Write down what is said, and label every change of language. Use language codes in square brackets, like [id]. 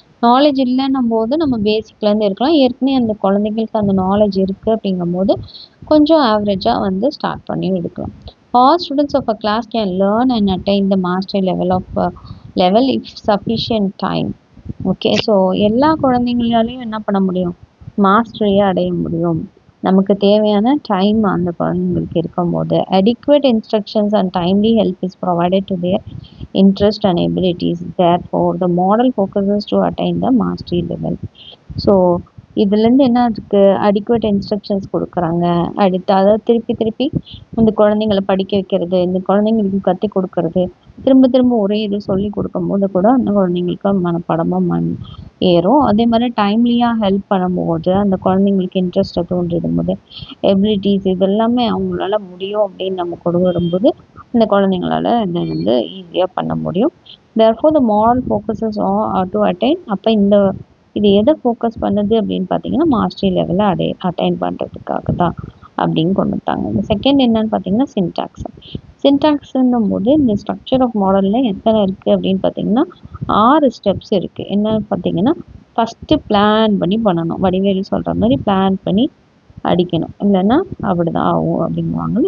[ta] Knowledge இல்லைன்னும் போது நம்ம பேசிக்லேருந்து இருக்கலாம். ஏற்கனவே அந்த குழந்தைங்களுக்கு அந்த நாலேஜ் இருக்குது அப்படிங்கும்போது கொஞ்சம் ஆவரேஜாக வந்து ஸ்டார்ட் பண்ணி எடுக்கலாம். [en] All students of a class can learn and attain the mastery level if sufficient time. [ta] Okay, so எல்லா குழந்தைங்களாலையும் என்ன பண்ண முடியும், மாஸ்டரியை அடைய முடியும். நமக்கு தேவையான டைம் அந்த குழந்தைங்களுக்கு இருக்கும்போது [en] adequate instructions and timely help is provided to their interest and abilities. Therefore, the model focuses to attain the mastery level. [ta] So இதுலேருந்து என்ன இருக்குது, அடிக்குவேட் இன்ஸ்ட்ரக்ஷன்ஸ் கொடுக்குறாங்க. அடுத்து அதாவது திருப்பி இந்த குழந்தைங்களை படிக்க வைக்கிறது, இந்த குழந்தைங்களுக்கு கற்றுக் கொடுக்கறது, திரும்ப ஒரே இது சொல்லி கொடுக்கும்போது கூட அந்த குழந்தைங்களுக்கு மனப்பாடமாக ஏறும். அதே மாதிரி டைம்லியாக ஹெல்ப் பண்ணும்போது அந்த குழந்தைங்களுக்கு இன்ட்ரெஸ்ட்டை தூண்டிடும் போது எபிலிட்டிஸ் இதெல்லாமே அவங்களால முடியும் அப்படின்னு நம்ம கொண்டு வரும்போது இந்த குழந்தைங்களால இதை வந்து ஈஸியாக பண்ண முடியும். [en] therefore the model focuses to attain. [ta] அப்போ இது எதை ஃபோக்கஸ் பண்ணுது அப்படின்னு பார்த்தீங்கன்னா மாஸ்டரி லெவலில் அட்டைன் பண்ணுறதுக்காக தான் அப்படின்னு கொண்டு வந்தாங்க. இந்த செகண்ட் என்னன்னு பார்த்தீங்கன்னா சின்டாக்ஸுன்னும் போது இந்த ஸ்ட்ரக்சர் ஆஃப் மாடலில் எத்தனை இருக்குது அப்படின்னு பார்த்தீங்கன்னா 6 ஸ்டெப்ஸ் இருக்குது. என்னன்னு பார்த்தீங்கன்னா ஃபஸ்ட்டு பிளான் பண்ணி பண்ணணும். வடிவேலு சொல்கிற மாதிரி பிளான் பண்ணி அடிக்கணும், இல்லைன்னா அப்படி தான் ஆகும் அப்படிங்குவாங்க.